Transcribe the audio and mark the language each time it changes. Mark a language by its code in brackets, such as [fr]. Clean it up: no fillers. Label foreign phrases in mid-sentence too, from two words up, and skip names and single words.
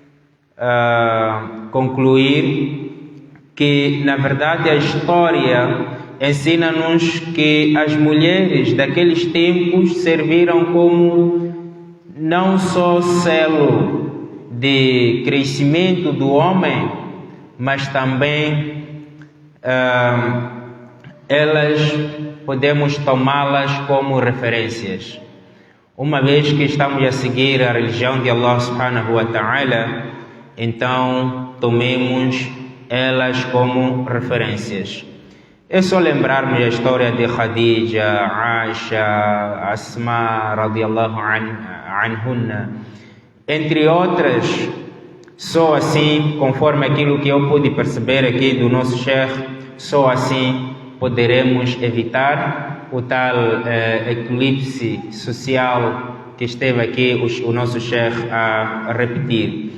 [pt] concluir que, na verdade, a história ensina-nos que as mulheres daqueles tempos serviram como não só selo de crescimento do homem, mas também elas podemos tomá-las como referências. Uma vez que estamos a seguir a religião de [ar] الله سبحانه وتعالى, [pt] então tomemos elas como referências. É só lembrarmos a história de Khadija, Aisha, Asma [ar] رضي الله عنهن, [pt] entre outras. Só assim, conforme aquilo que eu pude perceber aqui do nosso Sheikh, só assim poderemos evitar o tal eclipse social que esteve aqui o nosso Sheikh a repetir.